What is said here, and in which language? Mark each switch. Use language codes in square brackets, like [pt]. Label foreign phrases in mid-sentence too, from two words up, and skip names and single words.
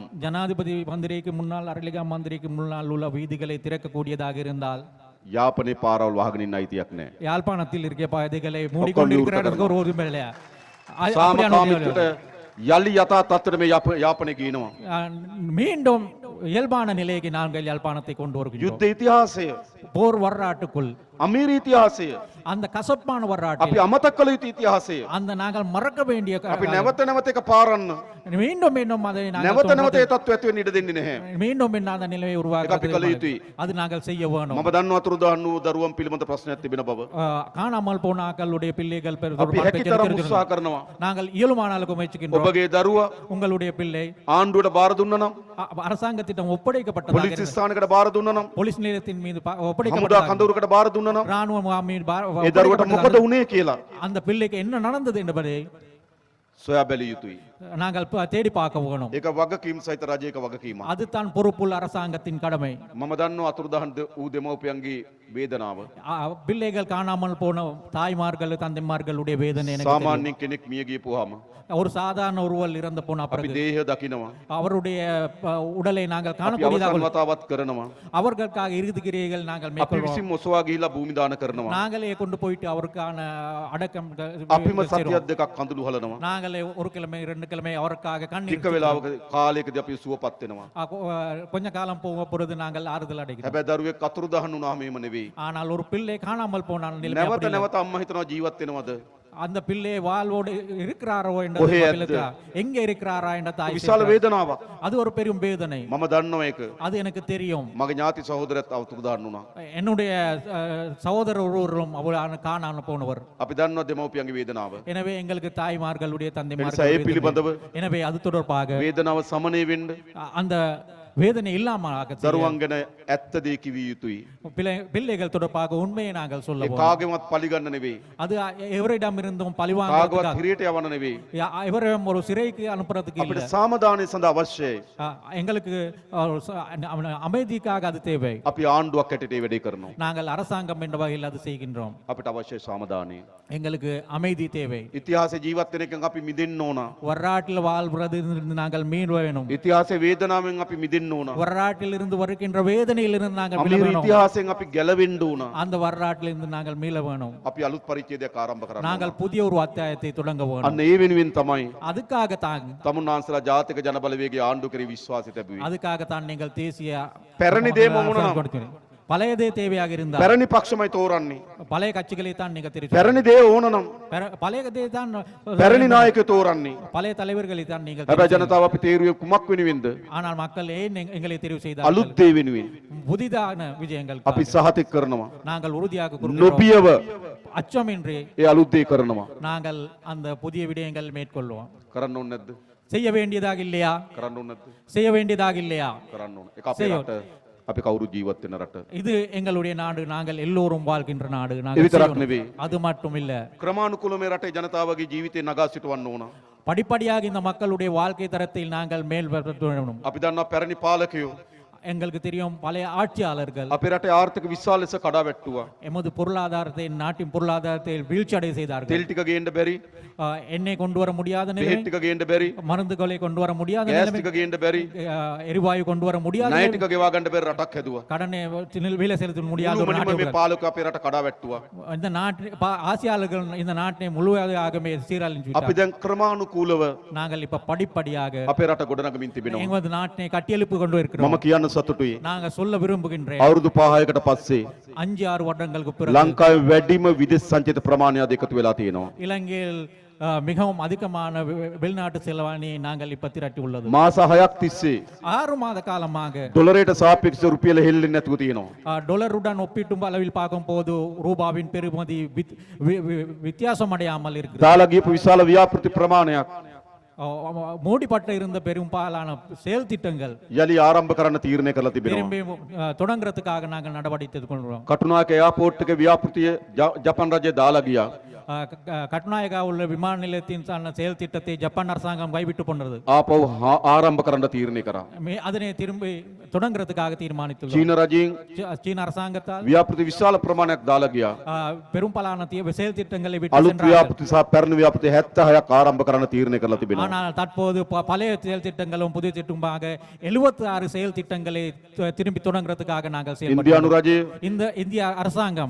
[ta] ஜனாதிபதி மந்திரிக்கு முன்னால், அரளிகா மந்திரிக்கு முன்னால் உள்ள வீதிகளை திறக்கக்கூடியதாக இருந்தால் [si] යාපනයේ පාරවල් වහගෙන ඉන්න අයිතියක් නැහැ. [ta] யாழ்ப்பாணத்தில் இருக்கிற பாதைகளை மூடிக்கொண்டிருக்கிறதுக்கு ஒரு உரிமை இல்லையா? [si] සාමකාමීත්වයට යලි යථා තත්ත්වයට මේ යාපනය ගේනවා. [ta] மீண்டும் இயல்பான நிலைக்கு நாங்கள் யாழ்ப்பாணத்தை கொண்டு வருகிறோம். [si] යුද්ධ ඉතිහාසය, [ta] போர் வரலாற்றுக்குள், [si] අමීර ඉතිහාසය, [ta] அந்த கசப்பான [si] අපි [ta] வரலாற்று, [si] අමතක කළ යුතු ඉතිහාසය [ta] அந்த நாங்கள் மறக்க வேண்டிய [si] අපි නැවත නැවත එක පාරන්න [ta] மீண்டும் மீண்டும் அதை நாங்கள் [si] නැවත නැවත [ta] தொடர்ந்து- [si] ඒ තත්ත්වය ඇති වෙන්න ඉඩ දෙන්නේ නැහැ. [ta] மீண்டும் மீண்டும் அந்த நிலையை [si] ඒක අපි [ta] உருவாக்க [si] කළ යුතුයි. [ta] அது நாங்கள் செய்ய வேணும். [si] මම දන්නවා අතුරුදහන් වූ දරුවන් පිළිබඳ ප්‍රශ්නයක් තිබෙන බව. [ta] காணாமல் போன ஆக்களுடைய பிள்ளைகள் [si] අපි හැකිතරම් උත්සාහ කරනවා. [ta] நாங்கள் இயலுமானாலுக்கு முயற்சிக்கின்றோம். [si] ඔබගේ දරුවා [ta] உங்களுடைய பிள்ளை [si] ආණ්ඩුවට බාර දුන්නා නම්, [ta] அரசாங்கத்திடம் ஒப்படைக்கப்பட்டதாக [si] පොලිස් [ta] இருந்தால், [si] ස්ථානයකට බාර දුන්නා නම්, [ta] போலீஸ் நிலையத்தின் மீது [si] හමුදා [ta] ஒப்படைக்கப்பட்டதாக, [si] කඳවුරකට බාර දුන්නා නම් [ta] ராணுவ முகாமில் [si] ඒ දරුවට මොකද වුනේ කියලා [ta] அந்த பிள்ளைக்கு என்ன நடந்தது என்பதை [si] සොයා බැලිය යුතුයි. [ta] நாங்கள் தேடி பார்க்க வேணும். [si] ඒක වගකීම් සහිත රජයක වගකීමක්. [ta] அதுதான் பொறுப்புள்ள அரசாங்கத்தின் கடமை. [si] මම දන්නවා අතුරුදහන් වූ දෙමව්පියන්ගේ වේදනාව. [ta] பிள்ளைகள் காணாமல் போன தாய்மார்கள், தந்தைமார்களுடைய வேதனை எனக்கு தெரியும். [si] සාමාන්‍යයෙන් කෙනෙක් මිය ගියපුවාම [ta] ஒரு சாதாரண ஒருவர் இறந்து போன [si] අපි [ta] பிறகு [si] දේහය දකිනවා. [ta] அவருடைய உடலை நாங்கள் [si] අපි [ta] காணக்கூடியதாக [si] අවසන් වතාවත් කරනවා. [ta] அவர்களுக்காக இறுதி கிரியைகள் நாங்கள் [si] අපි [ta] மேற்கொள்வோம். [si] විසින් ඔසවා ගිහිලා භූමි දාන කරනවා. [ta] நாங்களே கொண்டு போயிட்டு அவருக்கான அடக்கம் [si] අපිම [ta] செய்றோம். [si] සතියක් දෙකක් කඳුළු හලනවා. [ta] நாங்களே ஒரு கிழமை 2 கிழமை அவருக்காக கண்ணீர் [si] ටික වෙලාවක කාලයකදී අපි සුවපත් වෙනවා. [ta] கொஞ்ச காலம் போக பொழுது நாங்கள் ஆறுதல் அடைகிறோம். [si] හැබැයි දරුවෙක් අතුරුදහන් වුණාම එහෙම නෙවෙයි. [ta] ஆனால் ஒரு பிள்ளை காணாமல் போன நிலைமை [si] නැවත [ta] அப்படி இல்லை. [si] නැවත අම්මා හිතනවා ජීවත් වෙනවද? [ta] அந்த பிள்ளை வாழ்வோடு இருக்கிறாரோ என்ற [si] කොහේ [ta] பிள்ளைக்கு எங்க இருக்கிறாரா என்ற தாய் [si] විශාල [ta] கேட்கிறார். [si] වේදනාවක්. [ta] அது ஒரு பெரும் வேதனை. [si] මම දන්නවා ඒක. [ta] அது எனக்கு தெரியும். [si] මගේ ඥාති සහෝදරයත් අතුරුදහන් වුණා. [ta] என்னுடைய சகோதரர் ஒருவரும் அவள் காணாமல் போனவர். [si] අපි දන්නවා දෙමව්පියන්ගේ වේදනාව. [ta] எனவே எங்களுக்கு தாய்மார்களுடைய [si] එනිසා ඒ [ta] தந்தைமார்கள் [si] පිළිබඳව [ta] எனவே அது தொடர்பாக [si] වේදනාව සමනය වෙන්න [ta] அந்த வேதனை இல்லாமல் [si] දරුවන් ගැන ඇත්ත දේ කිවිය යුතුයි. [ta] பிள்ளைகள் தொடர்பாக உண்மையை நாங்கள் [si] ඒ [ta] சொல்லுவோம். [si] කාගෙවත් පලිගන්න නෙවෙයි. [ta] அது எவரிடம் இருந்தும் [si] කාගවත් [ta] பழிவாங்க [si] හිරියට යවන්න නෙවෙයි. [ta] எவரையும் ஒரு சிறைக்கு அனுப்புறதுக்கு [si] අපිට [ta] இல்லை. [si] සාමදානය සඳහා අවශ්‍යයි. [ta] எங்களுக்கு அமைதிக்காக அது தேவை. [si] අපි ආණ්ඩුවක් හැටියට ඒ වැඩේ කරනවා. [ta] நாங்கள் அரசாங்கம் என்ற வகையில் அது செய்கின்றோம். [si] අපිට අවශ්‍යයි සාමදානය. [ta] எங்களுக்கு அமைதி தேவை. [si] ඉතිහාසයේ ජීවත් වෙන එකෙන් අපි මිදෙන්න ඕන. [ta] வரலாற்றில் வாழ்வது நாங்கள் மீன் வேணும். [si] ඉතිහාසයේ වේදනාවෙන් අපි මිදෙන්න වෙහෙසෙන්න ඕන. [ta] வரலாற்றிலிருந்து வருகின்ற வேதனையிலிருந்து நாங்கள் மீள [si] අමීර [ta] வேணும். [si] ඉතිහාසයෙන් අපි ගැලවෙන්න ඕන. [ta] அந்த வரலாற்றிலிருந்து நாங்கள் மீள வேணும். [si] අපි අලුත් පරිච්ඡේදයක් ආරම්භ කරන්න. [ta] நாங்கள் புதிய ஒரு அத்தியாயத்தை தொடங்க வேணும். [si] අන්න ඒ වෙනුවෙන් තමයි [ta] அதுக்காகத்தான் [si] තමුන්නාන්සලා ජාතික ජනබලවේගයේ ආණ්ඩු කරේ විශ්වාසය ලැබුවේ. [ta] அதுக்காகத்தான் நீங்கள் தேசிய [si] පැරණි දේ මොනවා නම් [ta] கொடுக்கிறீங்க. பழையதே தேவையாக இருந்தால் [si] පැරණි පක්ෂමයි තෝරන්නේ. [ta] பழைய கட்சிகளை தான் நீங்க தெரிவு [si] පැරණி දේ ඕන නම් [ta] பழையதே தான் [si] පැරණி නායකයෝ තෝරන්නේ. [ta] பழைய தலைவர்களை தான் நீங்கள் [si] හැබැයි ජනතාව අපි තේරුවේ කුමක් වෙනුවෙන්ද? [ta] ஆனால் மக்கள் ஏன் எங்களை தெரிவு செய்தார்கள்? [si] අලුත් දේ වෙනුවෙන්. [ta] புதிதான விஜயங்கள் [si] අපි සහතික කරනවා. [ta] நாங்கள் உறுதியாக கூறுகிறோம். [si] නොබියව [ta] அச்சமின்றி [si] ඒ අලුත් දේ කරනවා. [ta] நாங்கள் அந்த புதிய விடயங்கள் மேற்கொள்வோம். [si] කරන්න ඕනේ නැද්ද? [ta] செய்ய வேண்டியதாக இல்லையா? [si] කරන්න ඕනේ නැද්ද? [ta] செய்ய வேண்டியதாக இல்லையா? [si] කරන්න ඕනේ. ඒක අපේ රට. අපි කවුරු ජීවත් වෙන රට. [ta] இது எங்களுடைய நாடு, நாங்கள் எல்லோரும் வாழ்கின்ற நாடு. [si] ඒ [ta] நாங்கள் [si] විතරක් [ta] செய்யணும். [si] නෙවෙයි. [ta] அது மட்டும் இல்ல, [si] ක්‍රමානුකූලව මේ රටේ ජනතාවගේ ජීවිතේ නගා සිටවන්න ඕන. [ta] படிப்படியாக இந்த மக்களுடைய வாழ்க்கை தரத்தில் நாங்கள் மேல் வேணும். [si] අපි දන්නවා පැරණි පාලකයෝ [ta] எங்களுக்கு தெரியும் பழைய ஆட்சியாளர்கள் [si] අපේ රටේ ආර්ථික විශාල ලෙස කඩා වැට්ටුවා. [ta] எமது பொருளாதாரத்தை, நாட்டின் பொருளாதாரத்தை வீழ்ச்சி அடைய செய்தார்கள். [si] තෙල් ටික ගේන්න බැරි, [ta] எண்ணெய் கொண்டு வர முடியாத நிலை, [si] බෙහෙත් ටික ගේන්න බැරි, [ta] மருந்துகளை கொண்டு வர முடியாத [si] ගෑස් [ta] நிலைமை, [si] ටික ගේන්න බැරි, [ta] எரிவாயு கொண்டு வர முடியாத [si] ණය [ta] நிலைமை, [si] ටික ගෙවා ගන්න බැරි රටක් හැදුවා. [ta] கடனை வேலை செலுத்த முடியாத ஒரு [si] මුළුමනින්ම මේ [ta] நாட்டை [si] පාලකයෝ අපේ රට කඩා වැට්ටුවා. [ta] இந்த நாட்டு ஆசியாளர்கள் இந்த நாட்டை முழுவதாக சீரழிஞ்சு [si] අපි දැන් ක්‍රමානුකූලව [ta] நாங்கள் இப்ப படிப்படியாக [si] අපේ රට ගොඩනගමින් තිබෙනවා. [ta] எமது நாட்டை கட்டியெழுப்பு கொண்டு இருக்கிறோம். [si] මම කියන්න සතුටුයි. [ta] நாங்க சொல்ல விரும்புகின்றேன், [si] අවුරුදු 5කට පස්සේ [ta] 5-6 வருடங்களுக்கு பிறகு [si] ලංකාවේ වැඩිම විදේශ සංචිත ප්‍රමාණයක් එකතු වෙලා තියෙනවා. [ta] இலங்கையில் மிகவும் அதிகமான வெளிநாட்டு செலவாணி நாங்கள் இப்ப திரட்டி உள்ளது. [si] මාස 6ක් තිස්සේ [ta] 6 மாத காலமாக [si] ඩොලරයට සාපේක්ෂව රුපියල හෙල්ලෙන්නේ නැතුව තියෙනවා. [ta] டொலருடன் ஒப்பிட்டும் அளவில் பார்க்கும் போது ரூபாவின் பெறுமதி வித்தியாசம் அடையாமல் இருக்கிறது. [si] දාලා ගියපු විශාල ව්‍යාපෘති ප්‍රමාණයක් [ta] மூடிப்பட்ட இருந்த பெரும்பாலான செயல் திட்டங்கள் [si] යලි ආරම්භ කරන්න තීරණය කරලා තිබෙනවා. [ta] திரும்பி தொடங்குறதுக்காக நாங்கள் நடவடிக்கை கொள்கிறோம். [si] කටුනායක එයාපෝට් එකේ ව්‍යාපෘතිය ජපාන් රජය දාලා ගියා. [ta] கட்டுநாயகா உள்ள விமான நிலையத்தின் செயல் திட்டத்தை ஜப்பான் அரசாங்கம் கைவிட்டு போனது. [si] ආපහු ආරම්භ කරන්න තීරණය කරා. [ta] அதனை திரும்பி தொடங்குறதுக்காக தீர்மானித்துள்ளோம். [si] චීන රජයෙන් [ta] சீன அரசாங்கத்தால் [si] ව්‍යාපෘති විශාල ප්‍රමාණයක් දාලා ගියා. [ta] பெரும்பாலான செயல் திட்டங்களை விட்டு [si] අලුත් [ta] சென்றார்கள். [si] ව්‍යාපෘති සහ පැරණි ව්‍යාපෘති 76ක් ආරම්භ කරන්න තීරණය කරලා තිබෙනවා. [ta] ஆனால் தற்போது பழைய செயல் திட்டங்களும் புதிய திட்டமாக 76 செயல் திட்டங்களை திரும்பி தொடங்குறதுக்காக நாங்கள் [si] ඉන්දියානු රජය [ta] இந்த இந்திய அரசாங்கம்